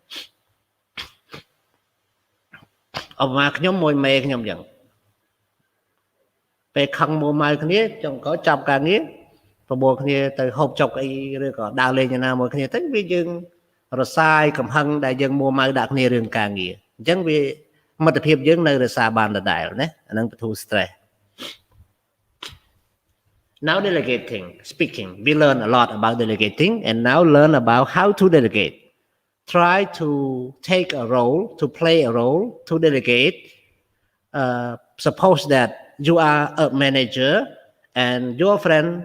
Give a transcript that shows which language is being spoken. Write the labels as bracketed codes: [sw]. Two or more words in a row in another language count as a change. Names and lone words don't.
[km] ឧបមាខ្ញុំមួយមេខ្ញុំអញ្ចឹងពេលខឹងមួម៉ៅគ្នាចុងក្រោយចាប់ការងារប្រមូលគ្នាទៅហូបចុកអីឬក៏ដើរលេងយ៉ាងណាមួយគ្នាទៅវាយើងរសាយកំហឹងដែលយើងមួម៉ៅដាក់គ្នារឿងការងារអញ្ចឹងវាមិត្តភាពយើងនៅរសាបានដដែលណាអានឹងបទូ stress [en] now delegating speaking we learn a lot about delegating and now learn about how to delegate try to take a role to play a role to delegate suppose that you are a manager and your friend